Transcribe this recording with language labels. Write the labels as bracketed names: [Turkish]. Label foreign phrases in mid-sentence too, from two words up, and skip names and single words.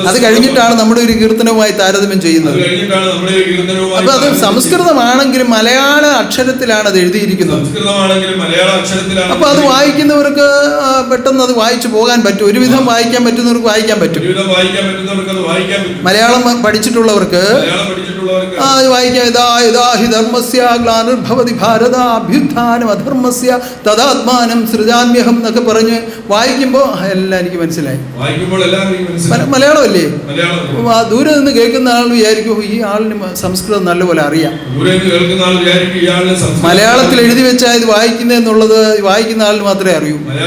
[Malayalam] അത് കഴിഞ്ഞിട്ടാണ് നമ്മുടെ ഒരു കീർത്തനവുമായി താരതമ്യം ചെയ്യുന്നത്. അപ്പൊ അത് സംസ്കൃതമാണെങ്കിലും മലയാള അക്ഷരത്തിലാണ് അത് എഴുതിയിരിക്കുന്നത്. അപ്പൊ അത് വായിക്കുന്നവർക്ക് പെട്ടെന്ന് അത് വായിച്ചു പോകാൻ പറ്റും. ഒരുവിധം വായിക്കാൻ പറ്റുന്നവർക്ക് വായിക്കാൻ പറ്റും. മലയാളം പഠിച്ചിട്ടുള്ളവർക്ക് അത് വായിക്കാം. [Sanskrit] ധർമ്മസ്യ ഗ്ലാനിർഭവതി ഭാരത അഭ്യുത്ഥാനം അധർമ്മസ്യ തദാത്മാനം സൃജാമ്യഹം [Malayalam] എന്നൊക്കെ പറഞ്ഞ് വായിക്കുമ്പോൾ എല്ലാം എനിക്ക് മനസ്സിലായി. മലയാളമല്ലേ? ദൂരെ നിന്ന് കേൾക്കുന്ന ആൾ വിചാരിക്കും ഈ ആളിന് സംസ്കൃതം നല്ലപോലെ അറിയാം. മലയാളത്തിൽ എഴുതി വെച്ചാൽ ഇത് വായിക്കുന്നതെന്നുള്ളത് വായിക്കുന്ന ആളിന് മാത്രമേ അറിയൂ.